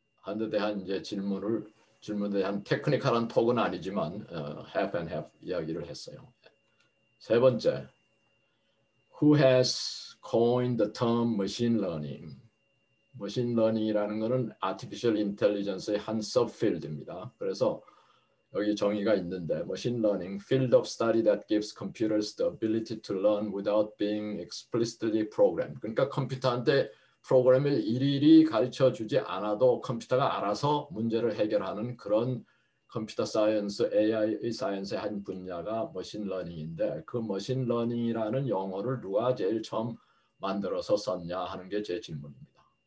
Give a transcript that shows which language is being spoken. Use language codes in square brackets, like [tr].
[ko] 한데 대한 이제 질문에 대한 테크니컬한 톡은 아니지만 [en] half and half [ko] 이야기를 했어요. 세 번째, [en] who has coined the term machine learning? [ko] machine learning이라는 것은 artificial intelligence의 한 subfield입니다. 그래서 여기 정의가 있는데 [en] machine learning, field of study that gives computers the ability to learn without being explicitly programmed. [ko] 그러니까 컴퓨터한테 프로그램을 일일이 가르쳐 주지 않아도 컴퓨터가 알아서 문제를 해결하는 그런 컴퓨터 사이언스, AI의 사이언스의 한 분야가 머신 러닝인데 그 머신 러닝이라는 용어를 누가 제일 처음 만들어서 썼냐 하는 게 제 질문입니다.